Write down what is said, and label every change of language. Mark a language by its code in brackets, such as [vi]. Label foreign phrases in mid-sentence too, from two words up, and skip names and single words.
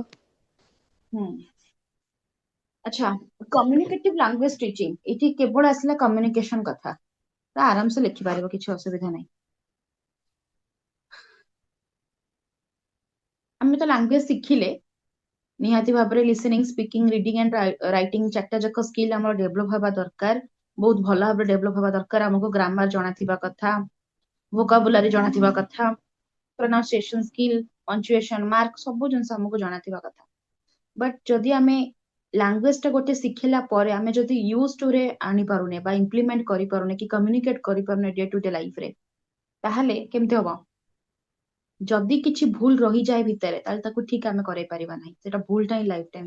[or] ହୁଁ ଆଚ୍ଛା [en] communicative language teaching [or] ଏଠି କେବଳ ଆସିଲା କମ୍ୟୁନିକେସନ କଥା ତ ଆରାମସେ ଲେଖିପାରିବ କିଛି ଅସୁବିଧା ନାହିଁ ଆମେ ତ ଲାଙ୍ଗୁଏଜ ଶିଖିଲେ ନିହାତି ଭାବରେ [en] listening speaking reading and writing [or] ଚାରିଟା ଯାକ ସ୍କିଲ୍ ଆମର ଡେଭଲପ ହେବା ଦରକାର ବହୁତ ଭଲ ଭାବରେ ଡେଭଲପ ହେବା ଦରକାର ଆମକୁ ଗ୍ରାମାର ଜଣାଥିବା କଥା ଭୋକାବୁଲାରି ଜଣାଥିବା କଥା [en] pronunciation skill punctuation mark [or] ସବୁ ଜିନିଷ ଆମକୁ ଜଣାଥିବା କଥା ବଟ୍ ଯଦି ଆମେ ଲାଙ୍ଗୁଏଜ ଟା ଗୋଟେ ଶିଖିଲା ପରେ ଆମେ ଯଦି [en] use to [or] ରେ ଆଣିପାରୁନେ ବା ଇମ୍ପ୍ଲିମେଣ୍ଟ କରିପାରୁନେ କି କମ୍ୟୁନିକେଟ କରିପାରୁନେ [en] day to day lifeରେ [or] ତାହେଲେ କେମିତି ହବ ଯଦି କିଛି ଭୁଲ ରହିଯାଏ ଭିତରେ ତାହେଲେ ତାକୁ ଠିକ ଆମେ କରେଇ ପାରିବା ନାହିଁ ସେଟା ଭୁଲଟା ହିଁ [en] life time